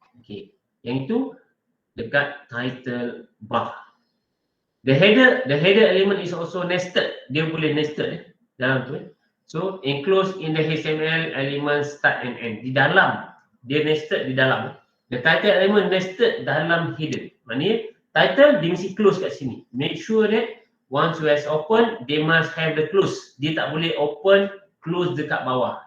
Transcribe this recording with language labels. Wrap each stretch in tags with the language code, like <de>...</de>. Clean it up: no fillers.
<ms>Okay, yang itu dekat title bar.</ms> <en>The header element is also nested.</en> <ms>Dia boleh nested dalam tu.</ms> <en>So enclosed in the HTML element start and end.</en> <ms>Di dalam, dia nested di dalam.</ms> <en>The title element nested</en> <ms>dalam header. Maknanya title dia mesti close kat sini.</ms> <en>Make sure that once you has open, they must have the close.</en> <ms>Dia tak boleh open, close dekat bawah.</ms>